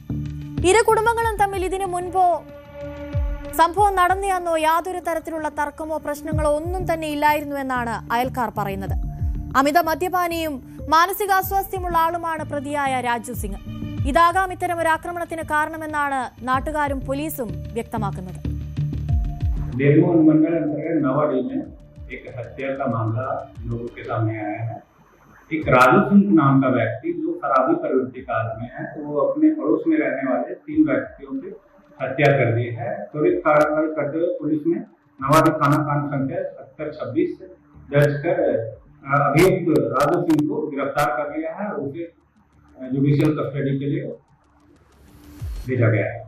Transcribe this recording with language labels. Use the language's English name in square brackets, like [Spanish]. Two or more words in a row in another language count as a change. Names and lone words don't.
[Malayalam] ഇരു കുടുംബങ്ങളും തമ്മിൽ ഇതിനു മുൻപോ സംഭവം നടന്നെന്നോ യാതൊരു തരത്തിലുള്ള തർക്കമോ പ്രശ്നങ്ങളോ ഒന്നും തന്നെ ഇല്ലായിരുന്നു എന്നാണ് അയൽക്കാർ പറയുന്നത്. അമിത മദ്യപാനിയും മാനസികാസ്വാസ്ഥ്യമുള്ള ആളുമാണ് പ്രതിയായ രാജു സിംഗ്. ഇതാകാം ഇത്തരം ഒരു ആക്രമണത്തിന് കാരണമെന്നാണ് നാട്ടുകാരും പോലീസും വ്യക്തമാക്കുന്നത്. [Hindi] एक हत्या का मामला लोगों के सामने आया है। एक राजू सिंह नाम का व्यक्ति जो शराबी प्रवृत्ति का आदमी है, वो अपने पड़ोस में रहने वाले 3 व्यक्तियों की हत्या कर दी है। त्वरित कार्रवाई करते हुए पुलिस ने नवाड़ी थाना कांड संख्या 7026 दर्ज कर अभियुक्त राजू सिंह को गिरफ्तार कर लिया है और उसे [English] judicial custody [Hindi] के लिए भेजा गया है।